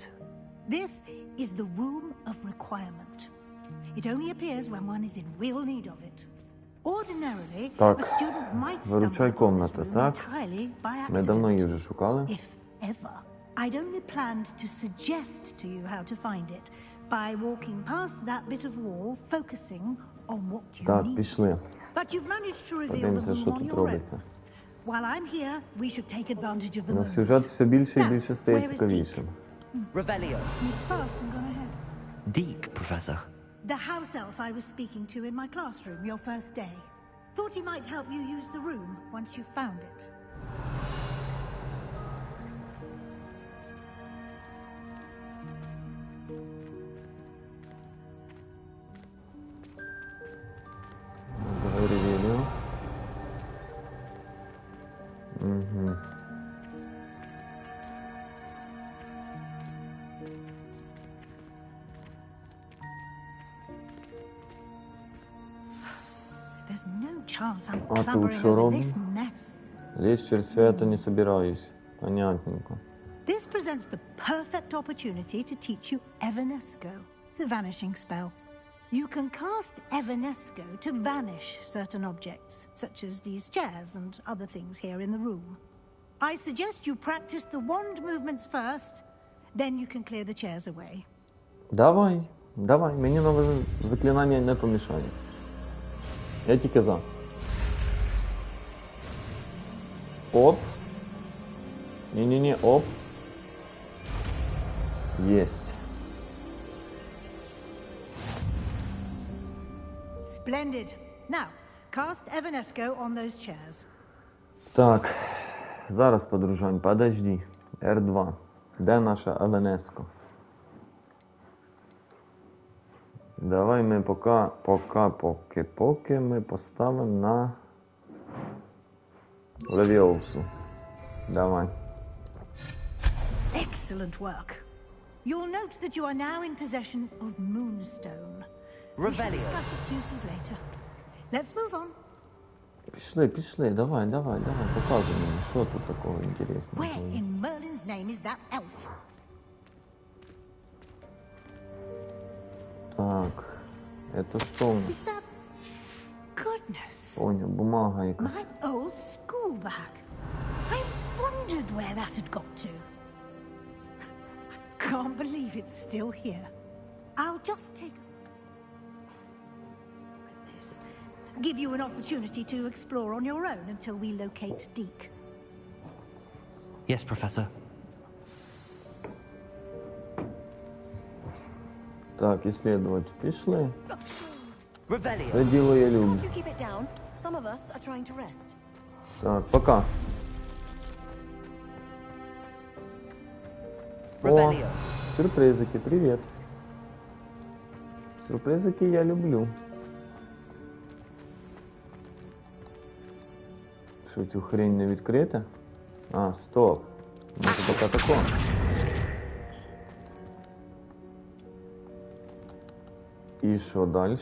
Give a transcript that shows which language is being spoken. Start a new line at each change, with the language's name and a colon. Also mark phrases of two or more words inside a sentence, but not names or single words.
English: This is the Room of Requirement. It only appears when one is in real need of it. Ordinarily,
Ukrainian: Так,
English: a student might stumble
Ukrainian: виручай
English: upon this
Russian: комната,
English: room
Ukrainian: так?
English: entirely by
Ukrainian: Ми давно її
English: accident.
Ukrainian: вже шукали.
English: If ever. I'd only planned to suggest to you how to find it by walking past that bit of wall, focusing on what you
Ukrainian: Так,
English: need.
Ukrainian: пішли.
English: But you've managed to reveal the
Ukrainian: Подивимося,
English: room
Ukrainian: що
English: on
Ukrainian: тут
English: your own.
Ukrainian: робиться.
English: While I'm here, we should take advantage of the
Ukrainian: Ну,
English: moment.
Ukrainian: сюжет все більше і
English: Now,
Ukrainian: більше стає
English: where is
Ukrainian: цікавішим.
English: Revelio. Sneaked past and gone ahead. Deke, Professor. The house elf I was speaking to in my classroom your first day. Thought he might help you use the room once you found it.
Ukrainian: Давай ревелю. Угу.
English: There's no chance I'm
Ukrainian: А тут
English: clambering
Ukrainian: що
English: over
Ukrainian: робимо?
English: this mess.
Russian: Лезть через свято не собираюсь. Понятненько.
English: This presents the perfect opportunity to teach you Evanesco, the vanishing spell. You can cast Evanesco to vanish certain objects, such as these chairs and other things here in the room. I suggest you practice the wand movements first, then you can clear the chairs away.
Ukrainian: Давай, давай. Мені нове заклинання не помішає. Я тільки за. Оп. Ні-ні-ні, оп. Єсть.
English: Splendid. Now, cast Evanesco on those chairs.
Ukrainian: Так. Зараз, подружань, подожди. R2. Де наша Авенеско? Давай ми поки ми поставимо на Левіоусу. Давай.
English: Excellent work. You'll note that you are now in possession of Moonstone. We shall Revelio. discuss its uses later. Let's move on.
Ukrainian: Пішли, давай, показуй мені, що тут такого інтересного.
English: Where in Merlin's name is that elf?
Ukrainian: Так, это що у нас?
English: Is that... Goodness.
Ukrainian: Понял, бумага якась.
English: My old school bag. I wondered where that had got to. I can't believe it's still here. I'll just take a look at this. Give you an opportunity to explore on your own until we locate Deke. Yes, Professor.
Russian: Так, исследовать.
Ukrainian: Пішли. Revelio. Це діло я люблю.
English: Can't you keep it down? Some of us are trying to rest.
Russian: Так, пока. О, Revelio. сюрпризики, привет. Сюрпризики я люблю.
Ukrainian: Що, цю хрень не відкрити? А, стоп. Може поки тако. І що далі?